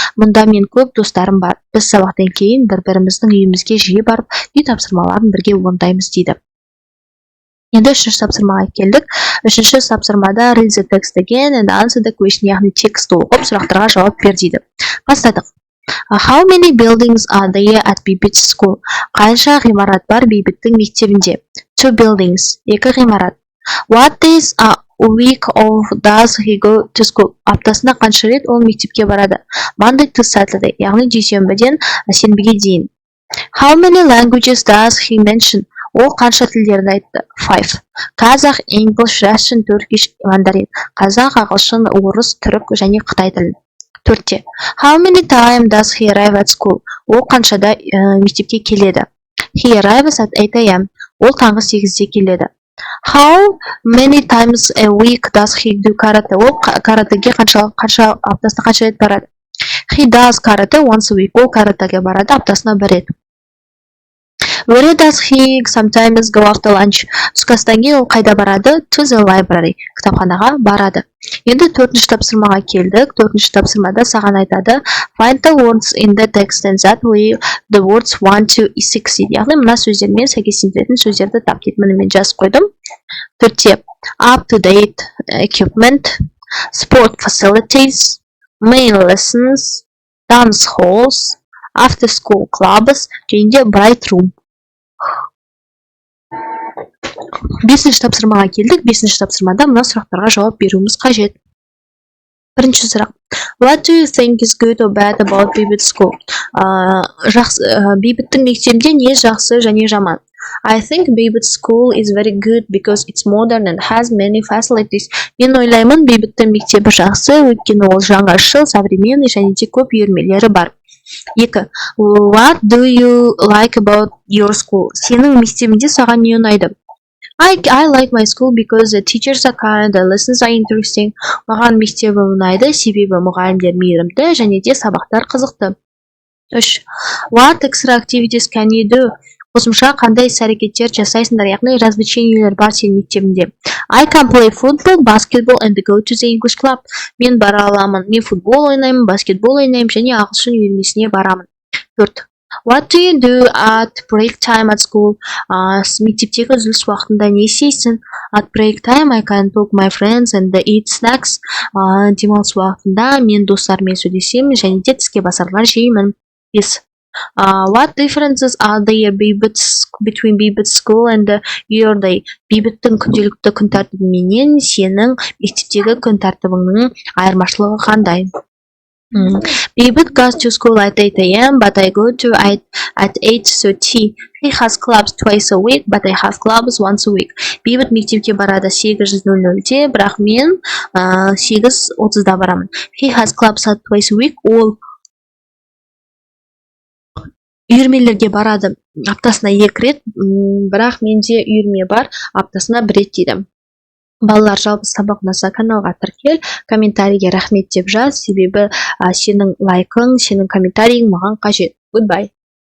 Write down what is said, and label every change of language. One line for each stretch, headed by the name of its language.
Kazakh: Мұнда мен көп достарым бар. Біз сабақтан кейін бір-біріміздің үйімізге жиі барып, үй тапсырмаларын бірге орындаймыз дейді. Енді үшінші тапсырмаға келдік. Үшінші тапсырмада
English: read the text again and answer the question,
Kazakh: яғни текстті оқып, сұрақтарға жауап бер дейді. Бастадық.
English: How many buildings are there at Bibit's school?
Kazakh: Қанша ғимарат бар Бейбіттің мектебінде?
English: 2 buildings,
Kazakh: 2 ғимарат.
English: What days a week of does he go to school?
Kazakh: Аптасына қанша рет ол мектепке барады?
English: Monday to Saturday,
Kazakh: яғни дүйсенбіден сенбіге дейін.
English: How many languages does he mention?
Kazakh: Ол қанша тілдерді айтты? 5.
English: Қазақ, English, Russian, Turkish, Mandarin.
Kazakh: Қазақ, ағылшын, орыс, түрік және қытай тілін. 4.
English: How many time does he arrive at school?
Kazakh: Ол қаншада мектепке келеді?
English: He arrives at 8 a.m.
Kazakh: Ол таңғы 8-де келеді.
English: How many times a week does he do karate?
Kazakh: Ол каратеге аптасына қанша рет барады?
English: He does karate once a week.
Kazakh: Ол каратеге барады аптасына 1 рет.
English: Where does he sometimes go after lunch?
Kazakh: Түскі астан кейін ол қайда барады?
English: To the library.
Kazakh: Кітапханаға барады. Енді 4-ші тапсырмаға келдік. 4-ші тапсырмада саған айтады
English: find the words in the text and that way the words 1 to 6
Kazakh: дейді. Яғни мына сөздермен сәйкестендіретін сөздерді тап дейді. Міне мен жазып қойдым.
English: 4-те up to date equipment, sport facilities, main lessons, dance halls, after school clubs
Kazakh: және де
English: bright room.
Kazakh: 5-ші тапсырмаға келдік. 5-ші тапсырмада мына сұрақтарға жауап беруіміз қажет. Бірінші сұрақ.
English: What do you think is good or bad about Bibit school?
Kazakh: Бейбіттің мектебінде не жақсы және жаман?
English: I think Bibit school is very good because it's modern and has many facilities.
Kazakh: Мен ойлаймын, Бейбіттің мектебі жақсы, өйткені ол жаңашыл, современный және де көп үйірмелері бар. 2.
English: What do you like about your school?
Kazakh: Сенің мектебінде саған не ұнайды?
English: I like my school because the teachers are kind, the lessons are interesting.
Kazakh: Маған мектебім ұнайды, себебі мұғалімдер мейірімді және де сабақтар қызықты. 3.
English: What extra activities can you do?
Kazakh: Қосымша қандай іс-әрекеттер жасайсыңдар, яғни развлечениелер бар сенің мектебінде.
English: I can play football, basketball and go to the English club.
Kazakh: Мен бара аламын. Мен футбол ойнаймын, баскетбол ойнаймын және ағылшын үйірмесіне барамын. 4.
English: What do you do at break time at school?
Kazakh: Мектептегі үзіліс уақытында не істейсің?
English: At break time I can talk my friends and eat snacks.
Kazakh: Демалыс уақытында мен достарыммен сөйлесемін және де тіске басарлар жеймін. 5.
English: What differences are there between Bibit's school and your day?
Kazakh: Бейбіттің күнделікті күн тәртібіменен сенің мектептегі күн тәртібіңнің айырмашылығы қандай?
English: Bibit goes to school at 8 a.m. but I go to at 8:30. He has clubs twice a week but I have clubs once a week.
Kazakh: Бейбіт мектепке барады 8:00-де, бірақ мен 8:30-да барамын.
English: He has clubs at twice a week.
Kazakh: Ол үйірмелерге барады аптасына 2 рет, бірақ менде үйірме бар аптасына 1 рет дейді. Балалар, жалпы сабақ ұнаса каналға тіркел, комментарийге рахмет деп жаз, себебі сенің лайкың, сенің комментарийің маған қажет. Goodbye.